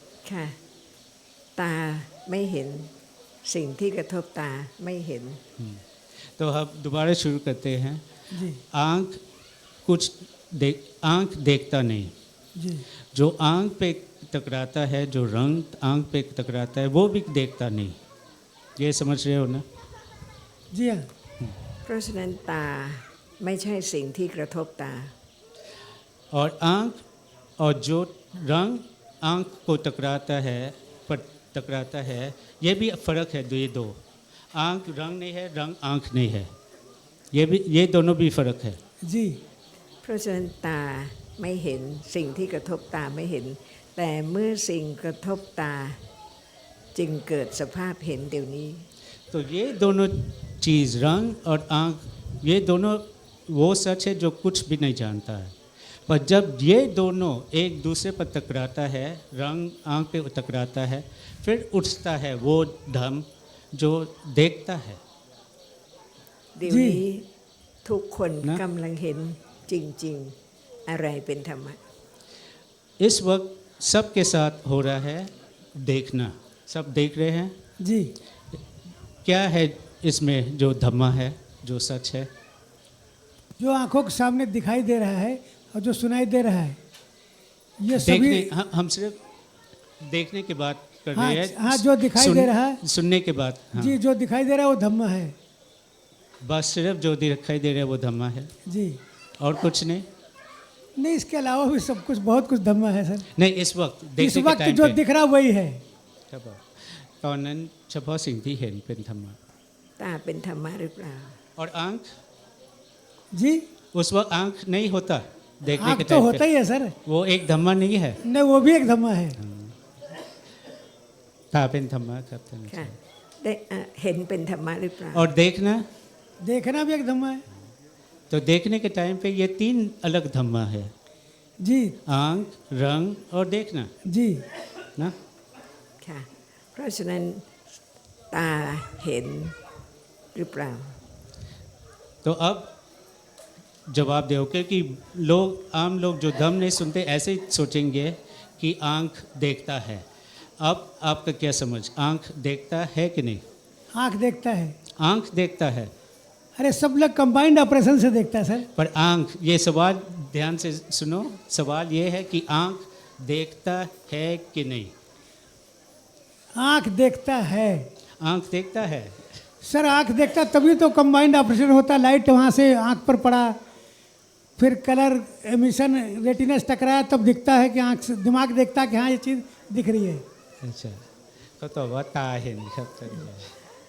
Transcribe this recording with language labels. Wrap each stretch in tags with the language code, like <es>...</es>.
<th>ค่ะ ตาไม่เห็นสิ่งที่กระทบตาไม่เห็น</th> <hi>तो हम दोबारा शुरू करते हैं जी आंख कुछ आंख देखता नहीं जी जो आंख पे टकराता है जो रंग आंख पे टकराता है वो भी देखता नहीं ये समझ रहे हो ना जी हाँ</hi> <th>เพราะฉะนั้นตาไม่ใช่สิ่งที่กระทบตา</th> <hi>और आंख और जो रंग आंख को टकराता है पर टकराता है ये भी फर्क है ये दो आंख रंग नहीं है रंग आंख नहीं है ये दोनों भी फर्क है जी</hi> <th>เพราะฉะนั้นตาไม่เห็นสิ่งที่กระทบตาไม่เห็น แต่เมื่อสิ่งกระทบตาจึงเกิดสภาพเห็นเดี๋ยวนี้</th> <hi>तो ये दोनों चीज़ रंग और आंख ये दोनों वो सच है जो कुछ भी नहीं जानता है पर जब ये दोनों एक दूसरे पर टकराता है रंग आंख पे टकराता है फिर उठता है वो धर्म जो देखता है</hi> <th>เดี๋ยวนี้ทุกคนกำลังเห็นจริงๆอะไรเป็นธรรมะ</th> <hi>इस वक्त सबके साथ हो रहा है देखना सब देख रहे हैं जी क्या है इसमें जो धम्मा है जो सच है जो आंखों के सामने दिखाई दे रहा है और जो सुनाई दे रहा है ये सभी देखने हम सिर्फ देखने की बात कर हाँ, रहे हैं हाँ, जो दिखाई दे रहा है सुनने के बाद हाँ, जी जो दिखाई दे रहा है वो धम्मा है बस सिर्फ जो दिखाई दे रहा है वो धम्मा है जी और कुछ नहीं नहीं इसके अलावा भी सब कुछ बहुत कुछ धम्मा है सर नहीं इस वक्त इस देखने के वक्त टाइम जो पे दिख रहा वही है</hi> <th>ครับผมตอนนั้นเฉพาะสิ่งที่เห็นเป็นธรรมะ ตาเป็นธรรมะหรือเปล่า</th> <hi>और आंख जी उस वक्त आंख नहीं होता देखने आँख के तो टाइम होता पे ही है सर वो एक धम्मा नहीं है नहीं वो भी एक धम्मा है</hi> <th>ตาเป็นธรรมะครับท่านอาจา ค่ะ รย์ ได้เห็นเป็นธรรมะหรือเปล่า</th> <hi>और देखना देखना भी एक धम्मा है तो देखने के टाइम पे ये तीन अलग धम्मा है जी आंख रंग और देखना जी ना</hi> <th>ค่ะ เพราะฉะนั้นตาเห็นหรือเปล่า</th> <hi>तो अब जवाब दो क्योंकि लोग आम लोग जो धम्म नहीं सुनते ऐसे ही सोचेंगे कि आंख देखता है अब आपका क्या समझ आंख देखता है कि नहीं आँख देखता है आंख देखता है अरे सब लोग कंबाइंड ऑपरेशन से देखता है सर पर आंख ये सवाल ध्यान से सुनो सवाल ये है कि आंख देखता है कि नहीं आँख देखता है आंख देखता है सर आँख देखता तभी तो कंबाइंड ऑपरेशन होता लाइट वहाँ से आँख पर पड़ा फिर कलर एमिशन रेटिनस टकराया तब दिखता है कि आँख से दिमाग देखता है कि हाँ ये चीज़ दिख रही है</hi> <th>अच्छा เขาตอบว่าตาเห็นครับท่านอาจารย์</th>